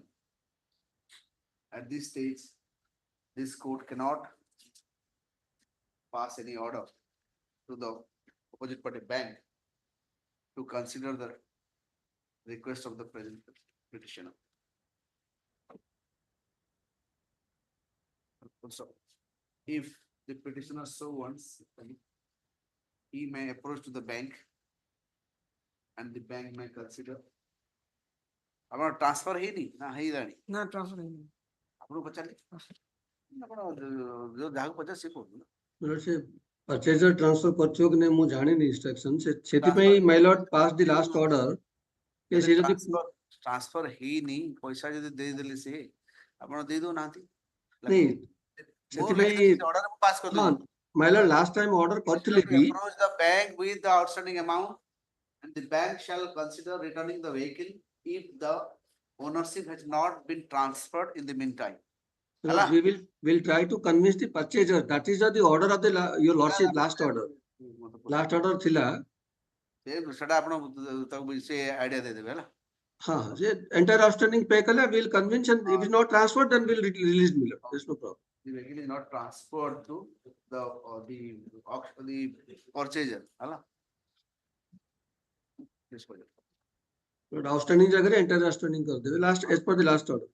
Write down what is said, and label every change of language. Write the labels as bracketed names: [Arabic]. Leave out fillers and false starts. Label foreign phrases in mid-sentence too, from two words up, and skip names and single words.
[English] At this stage, this court cannot pass any order to the opposite party bank to consider the request of the present petitioner. Also, if the petitioner so wants, he may approach to the bank and the bank may consider. [Odia] ଆପଣ ଟ୍ରାନ୍ସଫର ହେଇନି ନା ହେଇଗଲାଣି? ନା ଟ୍ରାନ୍ସଫର ହେଇନି। ଆପଣଙ୍କୁ ପଚାରିଲେ ଆପଣ ଯାହାକୁ ପଚାର ସେ କହୁଛନ୍ତି। ସେ [English] purchaser transfer [Odia] କରିଥିବ କି ନାହିଁ ମୁଁ ଜାଣିନି instruction, ସେଥିପାଇଁ [English] my lord passed the last order [Odia] કે ସେ ଯଦି ଟ୍ରାନ୍ସଫର ହେଇନି, ପଇସା ଯଦି ଦେଇଦେଲେ ସେ ଆପଣ ଦେଇ ଦଉନାହାନ୍ତି। ନାଇଁ ସେଥିପାଇଁ ହଁ [English] my lord last time order [Odia] କରିଥିଲେ ବି [English] approach the bank with the outstanding amount and the bank shall consider returning the vehicle if the ownership has not been transferred in the meantime. we will try to convince the purchaser. That is the order of the your lordship last order ଥିଲା। [Odia] ସେଟା ଆପଣ ତାକୁ ସେ ଆଇଡିଆ ଦେଇଦେବେ ହେଲା। ହଁ ସେ [English] entire outstanding pay କଲେ we will convince, and if it is not transferred then we will release me. There's no problem. The vehicle is not transferred to the purchaser ହେଲା। But outstanding ଜାଗାରେ entire outstanding କରିଦେବେ last as per the last order.